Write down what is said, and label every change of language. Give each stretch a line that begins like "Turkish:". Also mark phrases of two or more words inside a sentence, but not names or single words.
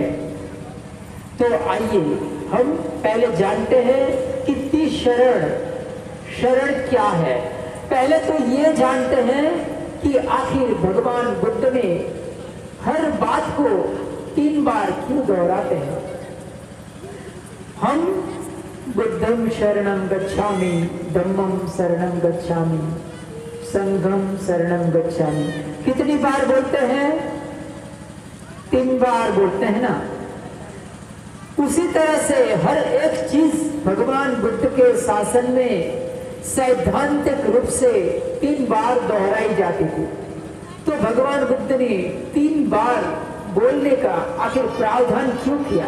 Hindi: तो आइए हम पहले जानते हैं कि शरण क्या है। पहले तो ये जानते हैं कि आखिर भगवान बुद्ध ने हर बात को 3 बार क्यों दोहराते हैं।
Pali: हम बुद्धं शरणं गच्छामि, धम्मं शरणं गच्छामि, संघं शरणं गच्छामि।
Hindi: कितनी बार बोलते हैं? 3 बार बोलते हैं ना। उसी तरह से हर एक चीज भगवान बुद्ध के शासन में सैद्धांतिक रूप से 3 बार दोहराई जाती थी। तो भगवान बुद्ध ने 3 बार बोलने का आखिर प्रावधान क्यों किया?